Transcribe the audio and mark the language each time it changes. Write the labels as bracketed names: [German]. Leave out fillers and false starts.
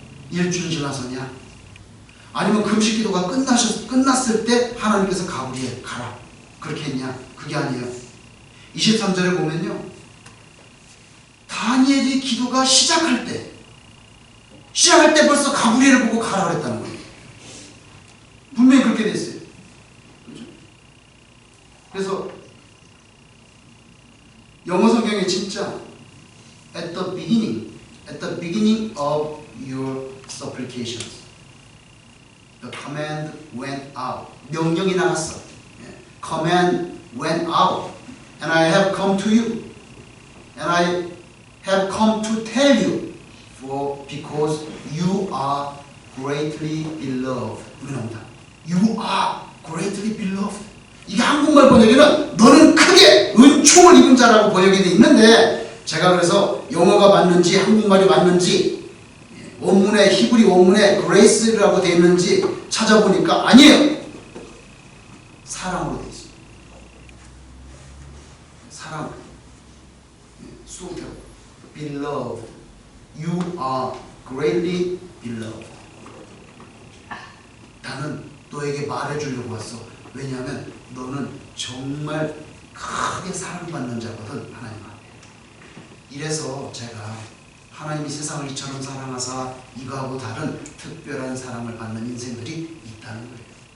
[Korean] 일주일 지나서냐? 아니면 금식 기도가 끝났을 때 하나님께서 가브리엘 가라. 그렇게 했냐? 그게 아니에요. 23절에 보면요. 다니엘이 기도가 시작할 때 벌써 가브리엘을 보고 가라 그랬다는 거예요. 분명히 그렇게 됐어요. 그렇죠? 그래서 영어 성경에 진짜 [English] at the beginning of your supplications, the command went out. [Korean] 명령이 나갔어. [English] Command went out, and I have come to you, and I have come to tell you, because you are greatly beloved. You are greatly beloved. [Korean] 이게 한국말 번역에는 너는 크게 은총을 입은 자라고 번역이 되어 있는데, 제가 그래서 영어가 맞는지 한국말이 맞는지 원문에 히브리 원문에 grace라고 되어 있는지 찾아보니까 아니에요. 사랑으로 되어 있어요. 사랑. 수업해요. Beloved. [English] You are greatly beloved. [Korean] 나는 너에게 말해주려고 왔어. 왜냐하면 너는 정말 크게 사랑받는 자거든. 하나님 앞에. 이래서 제가 하나님이 세상을 이처럼 사랑하사 이거하고 다른 특별한 사랑을 받는 인생들이 있다는 거예요.